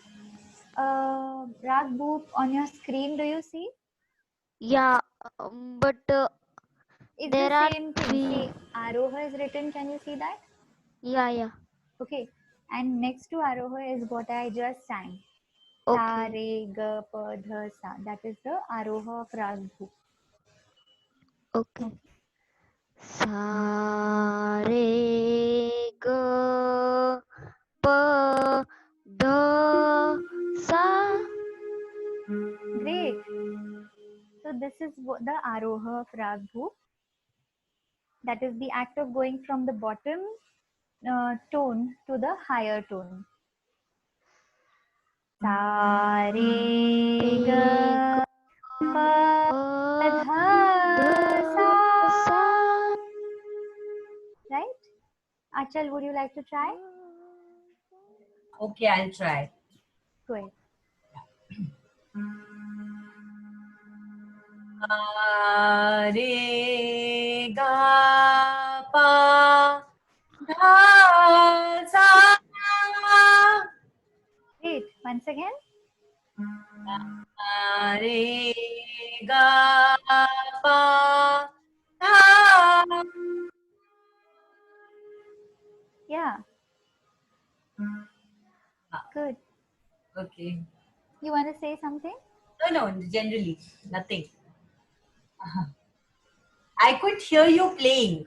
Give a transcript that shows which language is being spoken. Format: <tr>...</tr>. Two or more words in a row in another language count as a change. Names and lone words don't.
<en>Rag Boop on your screen, do you see? Yeah, but It's the there are same thing. three. See, Aroha is written. Can you see that? Yeah. Okay. And next to Aroha is what I just sang. Sa, Okay. re, ga, pa, dha, sa. That is the Aroha of Rag Boop. Okay. Sa, re, ga, pa, dha, sa. Great. So this is the Aroha of Rag Boop. That is the act of going from the bottom tone to the higher tone. Sa, re, ga, pa, dha, sa. Right? Achal, would you like to try? Okay, I'll try. Go ahead. Sa, re, ga, pa, dha, sa. Great. Once again. Sa, re, ga, pa, dha. Yeah. Good. Okay. You want to say something? No, generally, nothing. I could hear you playing.</en>